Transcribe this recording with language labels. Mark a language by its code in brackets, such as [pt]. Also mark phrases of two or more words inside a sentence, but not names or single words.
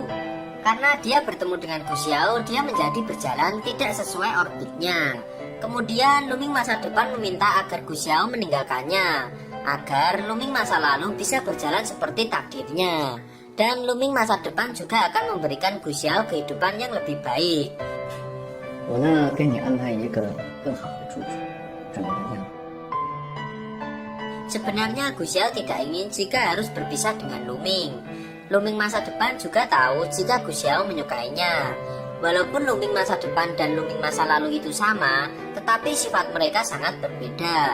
[id] Karena dia bertemu dengan Gu Xiao, dia menjadi berjalan tidak sesuai orbitnya. Kemudian Luming masa depan meminta agar Gu Xiao meninggalkannya, agar Luming masa lalu bisa berjalan seperti takdirnya. Dan Luming masa depan juga akan memberikan Gu Xiao kehidupan yang lebih baik. [zh] 我呢，给你安排一个更好的住处，怎么样？ [id] Sebenarnya Gu Xiao tidak ingin jika harus berpisah dengan Luming. Luming masa depan juga tahu jika Gu Xiao menyukainya. Walaupun Luming masa depan dan Luming masa lalu itu sama, tetapi sifat mereka sangat berbeda.